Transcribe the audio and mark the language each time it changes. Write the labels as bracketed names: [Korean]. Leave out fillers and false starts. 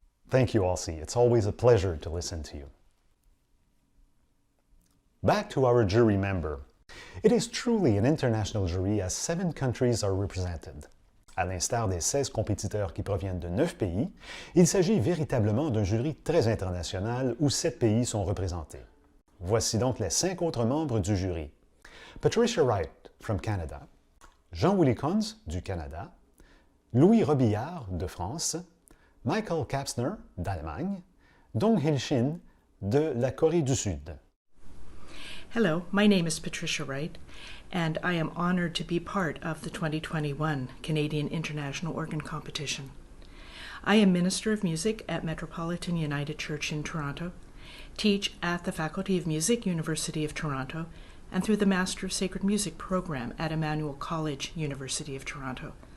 [English] thank you, Elsie. It's always a pleasure to listen to you. Back to our jury member. It is truly an international jury as 7 countries are represented. [French] À l'instar des 16 compétiteurs qui proviennent de 9 pays, il s'agit véritablement d'un jury très international où 7 pays sont représentés. Voici donc les 5 autres membres du jury. Patricia Wright, [English] from Canada. [French] Jean-Willy Kunz, du Canada. Louis Robillard, de France. Michael Kapsner, d'Allemagne. Dong-Hil Shin, de la Corée du Sud. [English] Hello, my name is Patricia Wright, and I am honored to be part of the 2021 Canadian International Organ Competition. I am Minister of Music at Metropolitan United Church in Toronto, teach at the Faculty of Music, University of Toronto, and through the Master of Sacred Music program at Emmanuel College, University of Toronto.